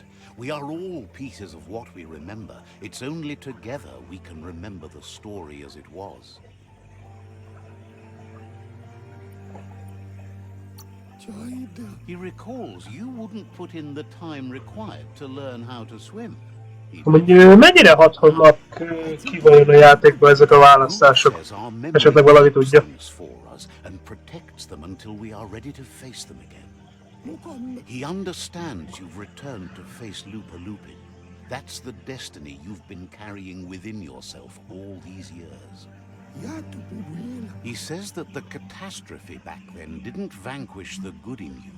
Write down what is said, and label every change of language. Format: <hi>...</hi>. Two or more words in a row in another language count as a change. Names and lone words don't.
<en>We are all pieces of what we remember. It's only together we can remember the story as it was. He recalls you wouldn't put in the time required to learn how to swim.</en> <hu>Mondjuk mennyire hathatnak ki vajon a játékba ezek a választások? Esetleg valaki tudja.</hu> <en>And protects them until we are ready to face them again. He understands you've returned to face Lupa Lupin. That's the destiny you've been carrying within yourself all these years. He says that the catastrophe back then didn't vanquish the good in you.</en>